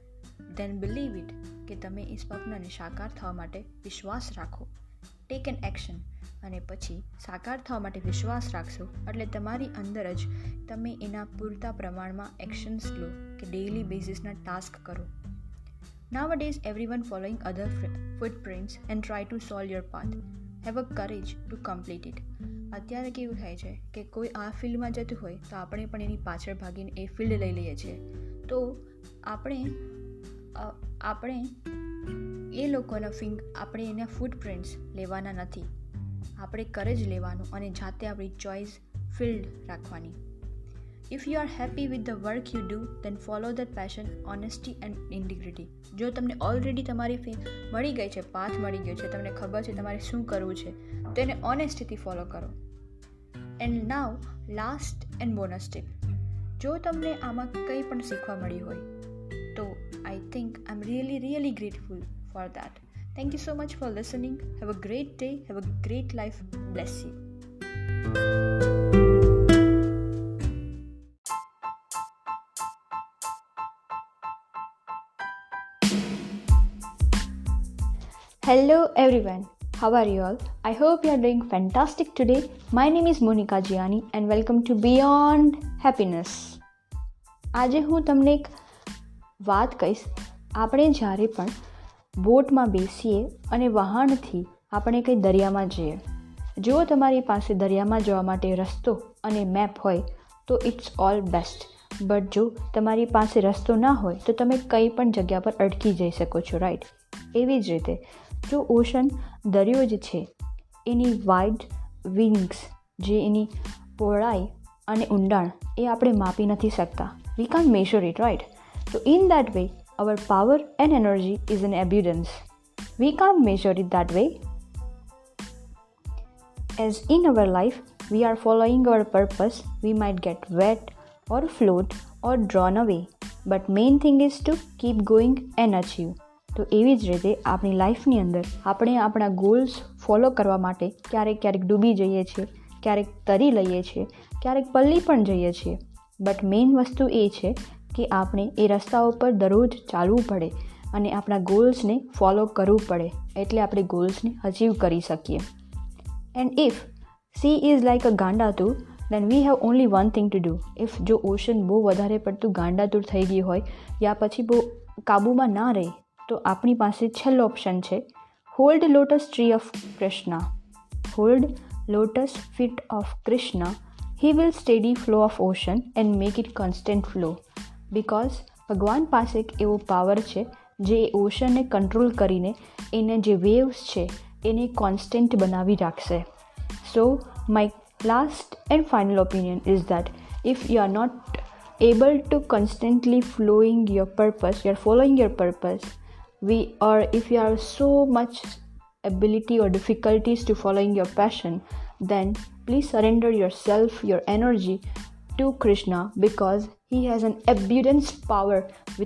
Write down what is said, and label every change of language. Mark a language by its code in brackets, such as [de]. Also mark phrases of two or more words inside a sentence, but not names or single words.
[en] then believe it, [gu] કે તમે એ સ્વપ્નને સાકાર થવા માટે વિશ્વાસ રાખો. [en] take an action, [gu] અને પછી સાકાર થવા માટે વિશ્વાસ રાખશો એટલે તમારી અંદર જ તમે એના પૂરતા પ્રમાણમાં એક્શન્સ લો કે ડેઇલી બેઝિસના ટાસ્ક કરો. [en] Nowadays everyone following other footprints and try to solve your path. Have a courage to complete it. [gu] અત્યારે કેવું થાય છે કે કોઈ આ ફિલ્ડમાં જતું હોય તો આપણે પણ એની પાછળ ભાગીને એ ફિલ્ડ લઈ લઈએ છીએ. તો આપણે એ લોકોના આપણે એના ફૂટપ્રિન્ટ્સ લેવાના નથી. આપણે કરેજ લેવાનું અને જાતે આપણી ચોઇસ ફિલ્ડ રાખવાની. [en] if you are happy with the work you do, then follow that passion, honesty and integrity. [gu] જો તમને ઓલરેડી તમારી મળી ગઈ છે, પાથ મળી ગયો છે, તમને ખબર છે તમારે શું કરવું છે, તો એને ઓનેસ્ટીથી ફોલો કરો. [en] and now last and bonus tip. [gu] જો તમને આમાં કંઈ પણ શીખવા મળ્યું હોય તો [en] I think I am really grateful for that. Thank you so much for listening. Have a great day. Have a great life. Bless you. Hello everyone. How are you all? I hope you are doing fantastic today. My name is Monica Gianni and welcome to Beyond Happiness. [gu] આજે હું તમને એક વાત કહીશ. આપણે જ્યારે પણ બોટમાં બેસીએ અને વહાણથી આપણે કંઈ દરિયામાં જઈએ. જો તમારી પાસે દરિયામાં જવા માટે રસ્તો અને મેપ હોય તો [en] it's all best. [gu] બટ જો તમારી પાસે રસ્તો ના હોય તો તમે કંઈ પણ જગ્યા પર અટકી જઈ શકો છો, રાઈટ? એવી જ રીતે જો ઓશન, દરિયો જે છે એની [en] wide wings, [gu] જે એની પહોળાઈ અને ઊંડાણ એ આપણે માપી નથી શકતા. [en] we can't measure it, right? So in that way, our power and energy is in abundance. We can't measure it that way. As in our life, we are following our purpose. We might get wet or float or drawn away. But main thing is to keep going and achieve. [gu] તો એવી જ રીતે આપણી લાઈફની અંદર આપણે આપણા ગોલ્સ ફોલો કરવા માટે ક્યારેક ડૂબી જઈએ છીએ, ક્યારેક તરી લઈએ છીએ, ક્યારેક પલ્લી પણ જઈએ છીએ. [en] but main [gu] વસ્તુ એ છે કે આપણે એ રસ્તાઓ પર દરરોજ ચાલવું પડે અને આપણા ગોલ્સને ફોલો કરવું પડે, એટલે આપણે ગોલ્સને અચીવ કરી શકીએ. [en] and if sea is like a ગાંડાતુર, then we have only one thing to do. [gu] ઇફ જો ઓશન બહુ વધારે પડતું ગાંડાતુર થઈ ગઈ હોય યા પછી બહુ કાબૂમાં ના રહે, તો આપણી પાસે છેલ્લો ઓપ્શન છે, [en] hold lotus tree of Krishna. hold lotus feet of Krishna. He will steady flow of ocean and make it constant flow. [gu] Because ભગવાન પાસે એક એવો પાવર છે જે ઓશનને કંટ્રોલ કરીને એને જે વેવ્સ છે એને કોન્સ્ટન્ટ બનાવી રાખશે. [en] so my last and final opinion is that if you are not able to constantly following your purpose, or if you have so much ability or difficulties to following your passion, then please surrender yourself, your energy to Krishna, because he has an abundance power within himself.